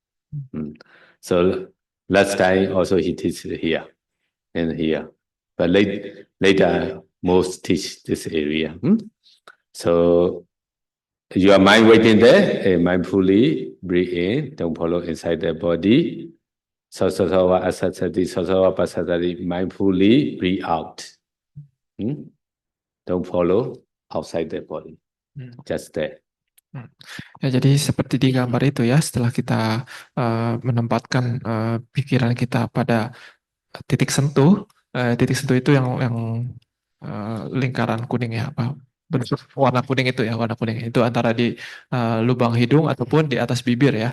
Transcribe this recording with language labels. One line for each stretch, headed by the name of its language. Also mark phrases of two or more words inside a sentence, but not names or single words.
English: So last time also he teaches here and here. But later most teach this area. So your mind waiting there, mindfully breathe in, don't follow inside the body.
Pali: Sasawa asasati, sasawa pasasati,
English: mindfully breathe out. Don't follow outside the body. Just there.
Indonesian: Ya, jadi seperti di gambar itu ya, setelah kita menempatkan pikiran kita pada titik sentuh itu yang lingkaran kuning ya, apa warna kuning itu ya, warna kuning itu antara di lubang hidung ataupun di atas bibir ya.